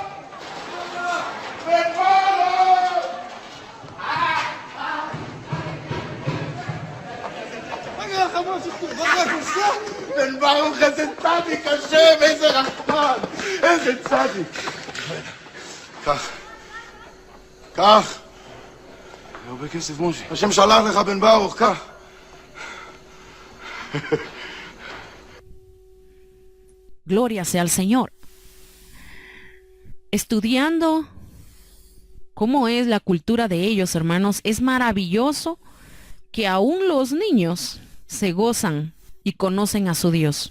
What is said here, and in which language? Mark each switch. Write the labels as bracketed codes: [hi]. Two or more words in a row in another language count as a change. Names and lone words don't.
[he] בן מלך! Ben Baruch, איזה צדיק, השם, איזה רחמן, איזה צדיק. קח. הרבה כסף, משה. השם שלח לך, בן ברוך, קח. [es] Gloria sea al Señor. Estudiando cómo es la cultura de ellos, hermanos, es maravilloso que aún los niños se gozan y conocen a su Dios.